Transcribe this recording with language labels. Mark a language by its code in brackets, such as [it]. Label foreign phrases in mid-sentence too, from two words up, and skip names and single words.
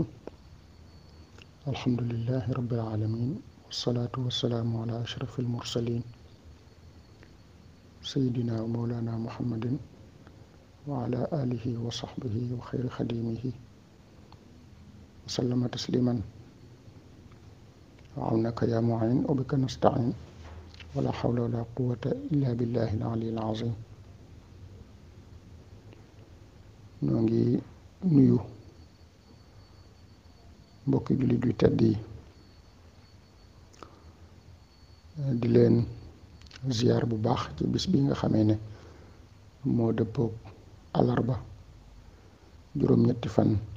[ar] الحمد لله رب العالمين، والصلاة والسلام على أشرف المرسلين سيدنا ومولانا محمد وعلى آله وصحبه وخير خديمه وسلم تسليما. عونك يا معين وبك نستعين، ولا حول ولا قوة إلا بالله العلي العظيم. [wo] ñu ngi ñëw mbokki jullit yu tedd yi di leen ziyaar bu baax ci bis bi nga xamee ne moo dëppook alarba juróom-ñetti fan